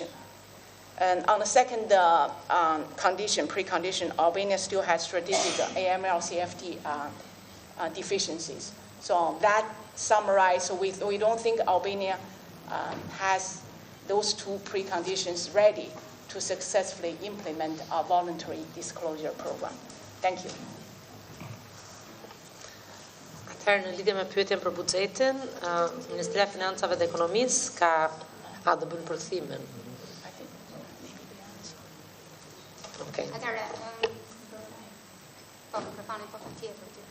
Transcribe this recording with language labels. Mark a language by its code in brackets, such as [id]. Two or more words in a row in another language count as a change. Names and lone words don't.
[en] And on the second precondition, Albania still has strategic AML-CFT deficiencies. So that summarized, so we don't think Albania has those two preconditions ready to successfully implement a voluntary disclosure program. Thank you. [sq] Atëherë në lidhje me pyetjen për buxhetin, Ministria e Financave dhe Ekonomisë do bën përkthimin. Okay. Atëherë, po mikrofonin po patjetër.